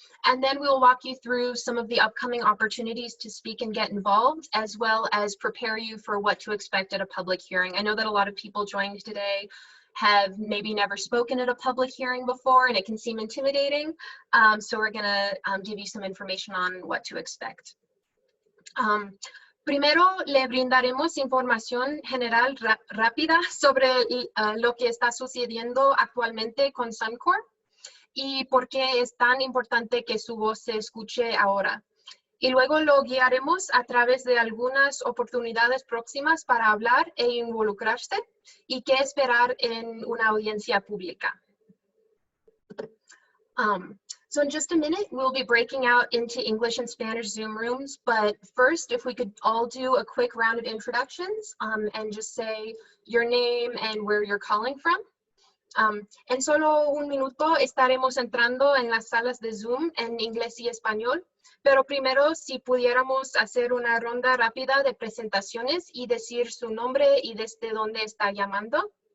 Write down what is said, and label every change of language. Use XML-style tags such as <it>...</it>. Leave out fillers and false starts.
<en>And then we'll walk you through some of the upcoming opportunities to speak and get involved, as well as prepare you for what to expect at a public hearing. I know that a lot of people joined today have maybe never spoken at a public hearing before and it can seem intimidating. So we're gonna give you some information on what to expect.</en> <es>Primero le brindaremos información general rápida sobre lo que está sucediendo actualmente con Suncor y por qué es tan importante que su voz se escuche ahora. Y luego lo guiaremos a través de algunas oportunidades próximas para hablar e involucrarse y qué esperar en una audiencia pública.</es> <en>So in just a minute, we'll be breaking out into English and Spanish Zoom rooms, but first, if we could all do a quick round of introductions and just say your name and where you're calling from.</en> <es>En solo un minuto estaremos entrando en las salas de Zoom en inglés y español. Pero primero, si pudiéramos hacer una ronda rápida de presentaciones y decir su nombre y desde dónde está llamando.</es>